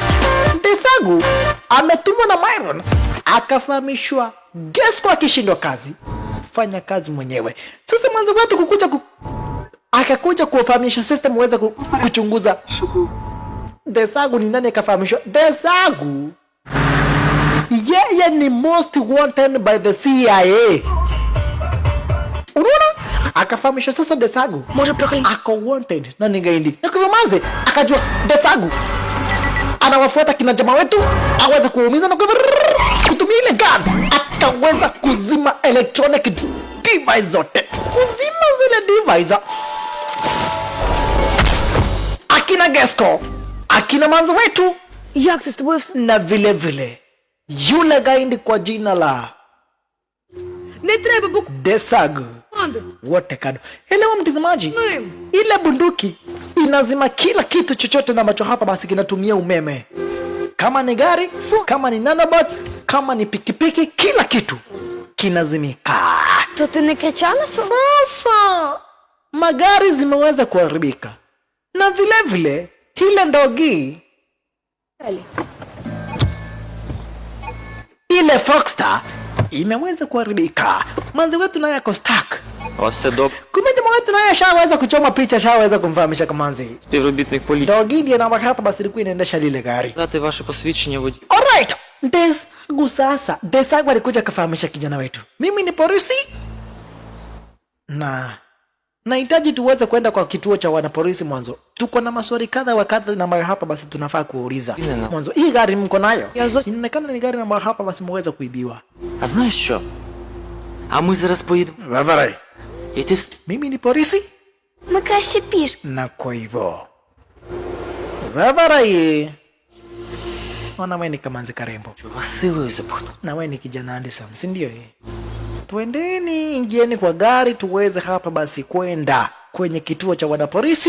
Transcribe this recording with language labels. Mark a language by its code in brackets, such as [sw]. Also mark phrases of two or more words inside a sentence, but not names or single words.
[sw] Desagu ametumwa na Myron akafahamishwa Gesco akishindwa kazi fanya kazi mwenyewe. Sasa mwanzo wetu akakuja kuwafahamisha system uweze kuchunguza Desagu ni nani akafahamishwa. Desagu yeye ni [en] most wanted by the CIA. [sw] Unaona? Akafahamishwa sasa Desagu ako wanted na ningaindi. Na kwa maze akajua Desagu anawafuata kina jamaa wetu aweze kuumiza na kutumia ile gun akaweza kuzima [en] electronic device [sw] zote. Kuzima zile device. Akina Gesco, akina manzo wetu, [uk] Як це з тобою все? [sw] na vile vile yule gaindi kwa jina la [uk] Не треба буквально. [sw] Desagu wote kado. Elewa mtazamaji, ile bunduki inazima kila kitu chochote na macho hapa basi kinatumia umeme. Kama ni gari, kama ni nanobots, kama ni pikipiki, kila kitu kinazimika. [uk] То ти не кричав на сон? [sw] Sasa magari zimeweza kuharibika na vile vile ile ndogi ile Foxstar imeweza kuharibika. Manzi wetu naye ako stuck. [uk] Ось це [sw] Kumbe jamaa wetu naye ashaweza kuchoma picha, ashaweza kumfahamisha Kamanzi. [uk] співробітник поліції. [sw] Ndogi ndiye namba hapa basi ilikuwa inaendesha lile gari. [uk] Дати ваше посвідчення водія. [sw] Alright. Desagu sasa. Desagu alikuja kafahamisha kijana wetu. Mimi ni polisi. Na nahitaji tuweze kwenda kwa kituo cha wanapolisi mwanzo. Tuko na maswali kadha wa kadha na mara hapa basi tunafaa kuuliza. Mwanzo hii gari mko nayo? Inaonekana ni gari na mara hapa basi mweza kuibiwa. [uk] А знаєш що? А ми зараз поїдемо. Ваварай. І ти вс... [sw] Mimi ni polisi? [uk] Ми краще піш. [sw] Na kwa hivyo Vavarai, ona wewe ni Kamanzi karembo [uk] Василою запахну. [sw] na wewe ni kijana handsome, si ndio? Twendeni, ingieni kwa gari tuweze hapa basi kwenda kwenye kituo cha wanapolisi.